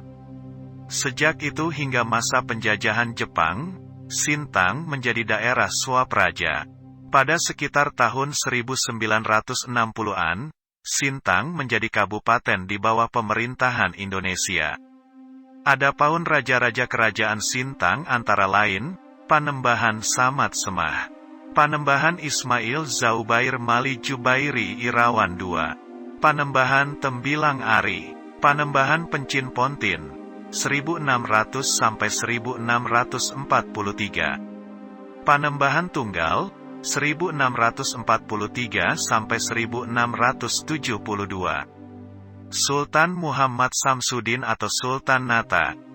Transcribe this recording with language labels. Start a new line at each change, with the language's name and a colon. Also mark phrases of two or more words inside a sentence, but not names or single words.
Indonesian: Sejak itu hingga masa penjajahan Jepang, Sintang menjadi daerah swapraja. Pada sekitar tahun 1960-an, Sintang menjadi kabupaten di bawah pemerintahan Indonesia. Adapun raja-raja Kerajaan Sintang antara lain Panembahan Samad Semah, Panembahan Ismail Zaubair Mali Jubairi Irawan II, Panembahan Tembilang Ari, Panembahan Pencin Pontin, 1600–1643, Panembahan Tunggal, 1643–1672, Sultan Muhammad Samsudin atau Sultan Nata,